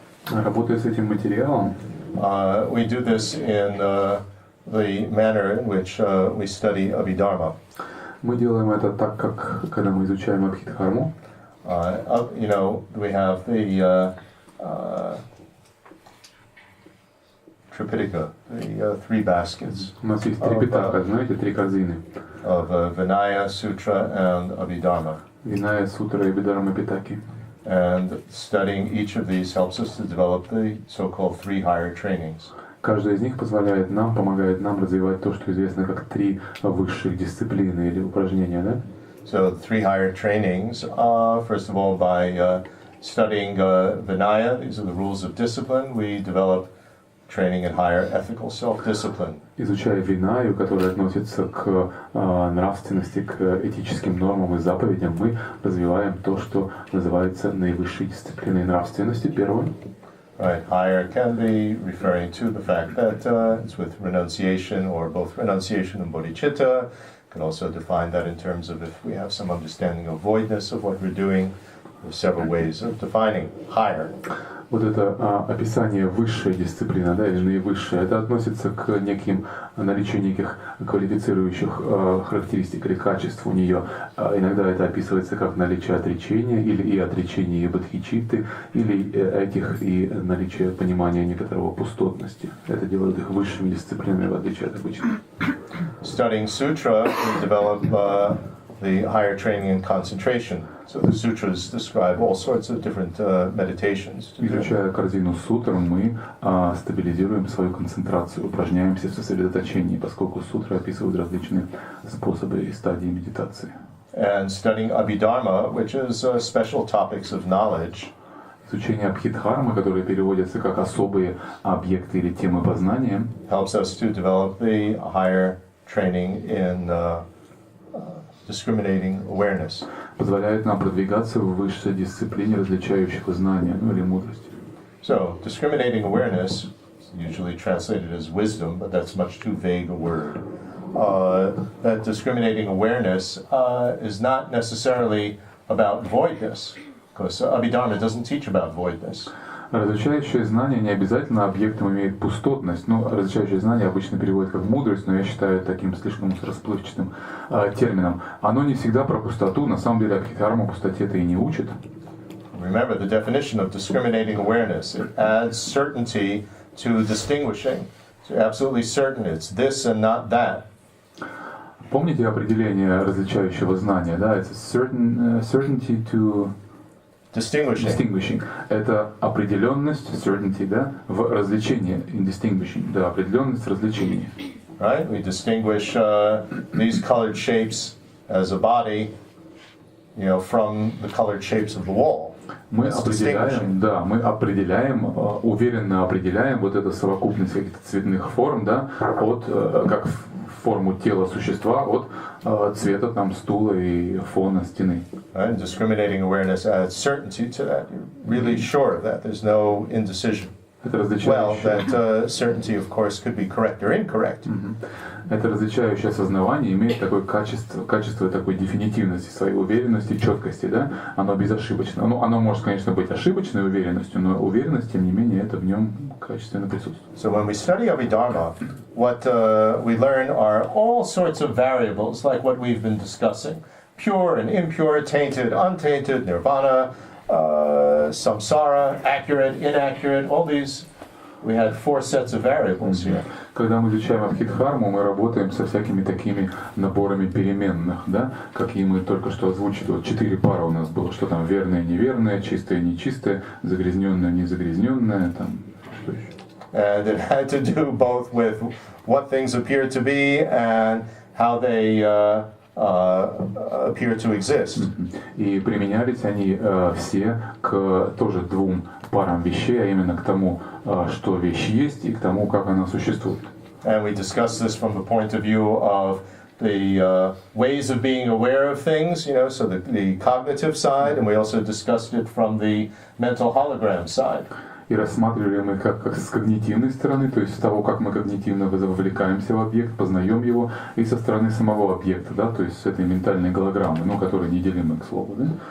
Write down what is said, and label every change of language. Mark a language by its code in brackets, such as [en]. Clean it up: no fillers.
[ru] работая с этим материалом, [en] we do this in the manner in which we study Abhidharma. [ru] Мы делаем это так, как когда мы изучаем Абхидхарму. [en] We have the Tripitaka, the three baskets. [ru] У нас есть три питака, знаете, три корзины. [en] Of Vinaya, Sutra, and Abhidharma. [ru] Виная, Сутра и Абхидхарма Питаки. [en] And studying each of these helps us to develop the so-called three higher trainings. [ru] Каждая из них помогает нам развивать то, что известно как три высших дисциплины или упражнения, да? [en] So the three higher trainings, first of all, by studying Vinaya, these are the rules of discipline, we develop training in higher ethical self-discipline. [ru] Изучая Винаю, которая относится к нравственности, к этическим нормам и заповедям, мы развиваем то, что называется наивысшей дисциплиной нравственности, первое. [en] Right, higher can be referring to the fact that it's with renunciation or both renunciation and bodhicitta. Can also define that in terms of if we have some understanding of voidness of what we're doing. There's several ways of defining higher. [ru] Вот это описание высшей дисциплины, да, или наивысшая, это относится к наличию неких квалифицирующих характеристик или качеств у нее. Иногда это описывается как наличие отречения, или и отречения и бодхичитты, или этих и наличие понимания некоторого пустотности. Это делает их высшими дисциплинами, в отличие от обычных. [en] Studying sutra, we develop the higher training in concentration. So the sutras describe all sorts of different meditations. [ru] Изучая корзину сутр, мы стабилизируем свою концентрацию, упражняемся в сосредоточении, поскольку сутры описывают различные способы и стадии медитации. [en] And studying Abhidharma, which is special topics of knowledge. [ru] Изучение Абхидхармы, которые переводятся как особые объекты или темы познания, [en] helps us to develop the higher training in discriminating awareness. [ru] Позволяет нам продвигаться в высшей дисциплине различающего знания, или мудрости. [en] So, discriminating awareness, usually translated as wisdom, but that's much too vague a word. That discriminating awareness is not necessarily about voidness, because Abhidharma doesn't teach about voidness. [ru] Различающее знание не обязательно объектом имеет пустотность. Различающее знание обычно переводят как мудрость, но я считаю таким слишком расплывчатым термином. Оно не всегда про пустоту, на самом деле Абхидхарма пустоте-то и не учит. [en] Remember the definition of discriminating awareness. It adds certainty to distinguishing. So you're absolutely certain it's this and not that. [ru] Помните определение различающего знания, да? [en] It's certainty to distinguishing. [ru] Это определенность, certainty, да, в различении, [en] in distinguishing, [ru] да, определенность различения. [en] Right? We distinguish these colored shapes as a body, from the colored shapes of the wall. [ru] Мы [en] It's [ru] определяем, [en] distinguishing. [ru] да, уверенно определяем вот эту совокупность каких-то цветных форм, да, от как форму тела существа от цвета там стула и фона стены. [en] Right? Discriminating awareness adds certainty to that. You're really sure of that. There's no indecision. [ru] Это [en] Well, [ru] различающее, [en] that certainty, of course, could be correct or incorrect. [ru] это различающее осознавание имеет такое качество такой дефинитивности, своей уверенности, четкости, да, оно безошибочно. Ну, оно может, конечно, быть ошибочной уверенностью, но уверенность, тем не менее, это в нем качественно присутствует. [en] So when we study Abhidharma, what we learn are all sorts of variables, like what we've been discussing. Pure and impure, tainted, untainted, nirvana, samsara, accurate, inaccurate, all these. We had 4 sets of variables here. [ru] Когда мы изучаем Абхидхарму, мы работаем со всякими такими наборами переменных, да, какие мы только что озвучили. Вот 4 пары у нас было, что там верное, неверное, чистое, нечистое, загрязненное, незагрязненное, там что еще. [en] And it had to do both with what things appear to be and how they appear to exist. [ru] И применялись они все к тоже 2 парам вещей, а именно к тому, что вещь есть, и к тому, как она существует. [en] And we discussed this from the point of view of the ways of being aware of things, you know, so the cognitive side, and we also discussed it from the mental hologram side. [ru] И рассматривали мы как с когнитивной стороны, то есть с того, как мы когнитивно вовлекаемся в объект, познаем его, и со стороны самого объекта, да, то есть с этой ментальной голограммы, ну, которая неделимы, к слову, да.